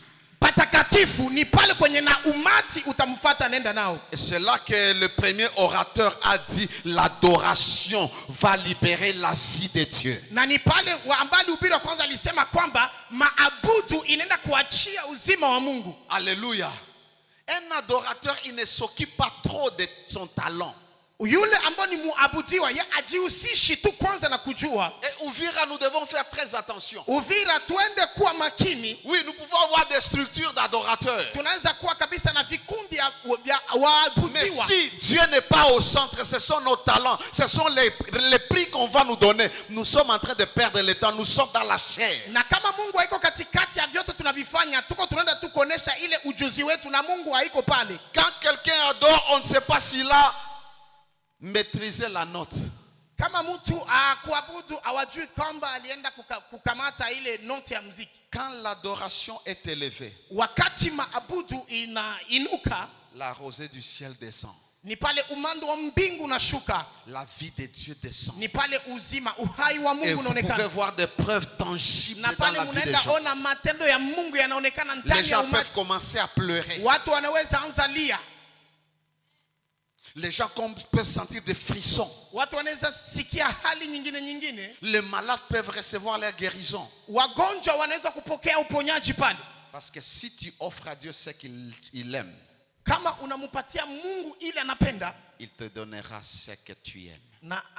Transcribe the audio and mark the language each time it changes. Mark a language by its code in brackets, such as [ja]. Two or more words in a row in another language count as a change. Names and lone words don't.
[fr] Et c'est là que le premier orateur a dit, l'adoration va libérer la vie de Dieu. Alléluia. Un adorateur, il ne s'occupe pas trop de son talent. [sw] Yule ambao ni muabudiwa ye ajihusishi tu kwanza na kujua. [fr] Et Uvira, nous devons faire très attention. [sw] Uvira tuende kuwa makini. [fr] Oui, nous pouvons avoir des structures d'adorateurs. [sw] Tunaweza kuwa kabisa na vikundi ya waabudiwa. [fr] Mais si Dieu n'est pas au centre, ce sont nos talents, ce sont les prix qu'on va nous donner. Nous sommes en train de perdre le temps, nous sommes dans la chair. [sw] Na kama Mungu haiko katikati ya vyote tunavifanya, tuko tunaenda tu kuonesha ile ujuzi wetu na Mungu haiko pale. [fr] Quand quelqu'un adore, on ne sait pas s'il a maîtriser la note. [sw] Kama mtu kuabudu awajui kwamba alienda kukamata ile note ya muziki. [fr] Quand l'adoration est élevée, [sw] wakati maabudu inainuka, [fr] la rosée du ciel descend. [sw] Ni pale umando wa mbingu unashuka. [fr] La vie de Dieu descend. [sw] Ni pale uzima, uhai wa Mungu unaonekana. [fr] Et vous pouvez voir des preuves tangibles dans la vie des gens. [sw] Ona matendo ya Mungu yanaonekana ndani ya umati. [fr] Les gens peuvent commencer à pleurer. [sw] Watu wanaweza anza lia. [fr] Les gens peuvent sentir des frissons. Les malades peuvent recevoir leur guérison. Parce que si tu offres à Dieu ce qu'il aime, il te donnera ce que tu aimes.